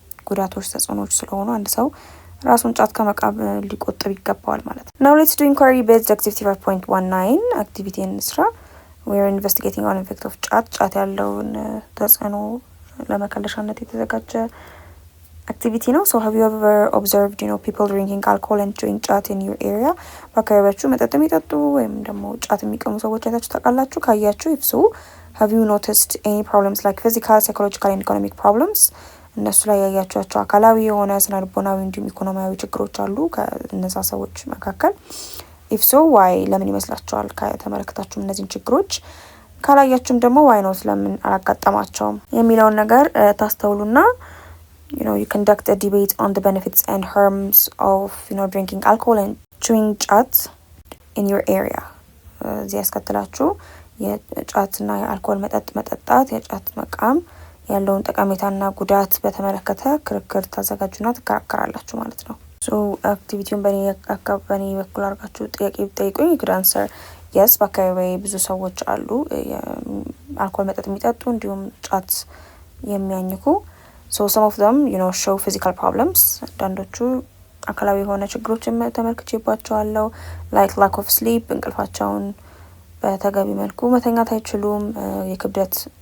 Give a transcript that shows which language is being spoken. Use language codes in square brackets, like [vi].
[am] ጉዳቶች ተጽዕኖዎች ስለሆኑ አንድ ሰው ራሱን ጫት ከመቃም ሊቆጥብ ይገባዋል ማለት ነው። [en] Now let's do inquiry based activity 5.19 activity in ስራ we are investigating on effect of ጫት [am] ያለውን ተጽዕኖ ለመከለሻነት የተዘጋጀ አክቲቪቲ ነው። [en] so have you ever observed people drinking alcohol and chewing ጫት in your area? [am] በአካባቢያችሁ መጠጥ የሚጠጡ ወይም ደግሞ ጫት የሚቀሙ ሰዎች አይታችሁ ታውቃላችሁ? [en] ካያችሁ if so have you noticed any problems like physical, psychological and economic problems? [am] እነሱ ላይ ያያችኋቸው አካላዊ የሆነ ስነ ልቦናዊ እንዲሁም ኢኮኖሚያዊ ችግሮች አሉ ከእነዛ ሰዎች መካከል? [en] if so why [am] ለምን ይመስላችኋል? ከተመለከታችሁም እነዚህን ችግሮች ካላያችሁም ደግሞ why not ለምን አላጋጠማቸውም የሚለውን ነገር ታስተውሉና [en] you conduct a debate on the benefits and harms of drinking alcohol and chewing ጫት in your area. [am] እዚህ ያስከትላችሁ የጫትና የአልኮል መጠጥ መጠጣት፣ የጫት መቃም ያለውን ጠቀሜታና ጉዳት በተመለከተ ክርክር ታዘጋጁና ትከራከራላችሁ ማለት ነው። ሶ አክቲቪቲውን በኔ በኩል አድርጋችሁ ጥያቄ ብትጠይቁኝ [en] you could answer yes [am] በአካባቢ ብዙ ሰዎች አሉ አልኮል መጠጥ የሚጠጡ እንዲሁም ጫት የሚያኝኩ [en] so some of them show physical problems [am] አንዳንዶቹ አካላዊ የሆነ ችግሮችን ተመልክቼባቸዋለሁ [en] like lack of sleep [am] እንቅልፋቸውን በተገቢ መልኩ መተኛት አይችሉም የክብደት